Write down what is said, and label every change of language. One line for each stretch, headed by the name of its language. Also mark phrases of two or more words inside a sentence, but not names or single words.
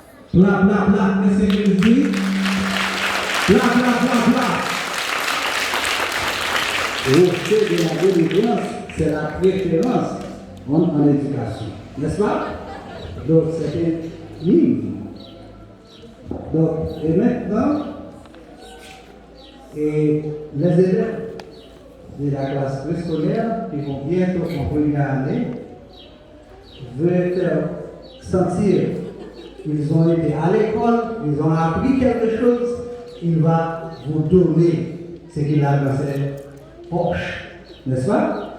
French: Bla, bla, bla, monsieur Mézi. Bla, bla, bla, bla. Et au fait de la délivrance, c'est la préférence en éducation. N'est-ce pas? Donc, c'était libre. Donc, et maintenant, et les élèves de la classe préscolaire qui vont bientôt en première année veulent faire sentir qu'ils ont été à l'école, ils ont appris quelque chose, il va vous donner ce qu'il a dans ses poches, n'est-ce pas?